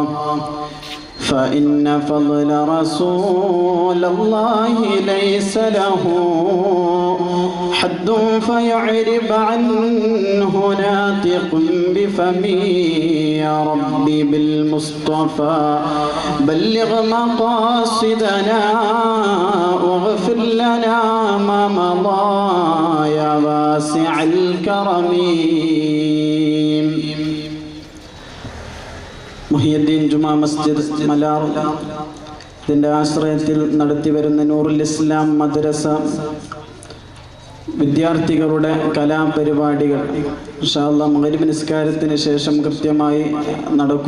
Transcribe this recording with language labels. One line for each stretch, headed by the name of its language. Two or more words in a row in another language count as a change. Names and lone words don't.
Arabic: فإن فضل رسول الله ليس له حد فيعرب عنه ناطق بفمي. يا ربي بالمصطفى بلغ مقاصدنا واغفر لنا ما مضى يا واسع الكرم.
Malayalam: മുഹിയുദ്ദീൻ ജുമാ മസ്ജിദ് മലാർ ഇതിൻ്റെ ആശ്രയത്തിൽ നടത്തിവരുന്ന നൂറുൽ ഇസ്ലാം മദ്രസ വിദ്യാർത്ഥികളുടെ കലാപരിപാടികൾ
Arabic: إن شاء الله
Malayalam: മഗ്‌രിബ് നിസ്കാരത്തിന് ശേഷം കൃത്യമായി നടക്കും.